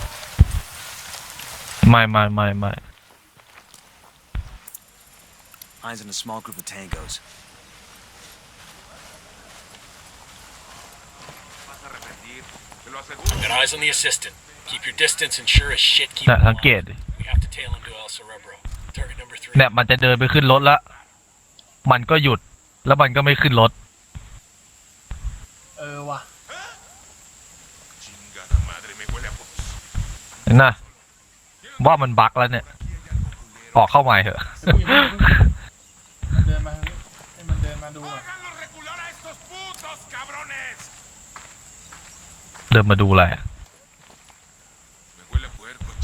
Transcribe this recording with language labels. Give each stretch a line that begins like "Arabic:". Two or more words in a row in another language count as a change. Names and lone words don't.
Thai: ไม่
English: Eyes on a small group of tangos. Got eyes on the assistant. Keep your distance and sure as shit keep
Thai: น่ะ
English: him
Thai: สังเกต
English: alive.
Thai: ดิ
English: We have to tail him to El Cerebro. Target number 3.
Thai: เนี่ยมันจะเดินไปขึ้นรถแล้ว มันก็หยุด แล้วมันก็ไม่ขึ้นรถ ว่ะ
Spanish: Chingada madre, me huele a putos.
Thai: เห็นนะว่ามันบั๊กแล้วเนี่ย ออกเข้าใหม่เถอะ เดินมาให้มันเดินมาดูอ่ะ
Spanish: ¡Háganlo recular a estos putos, cabrones!
Thai: เดินมาดูอะไร
Spanish: Me huele a puerco.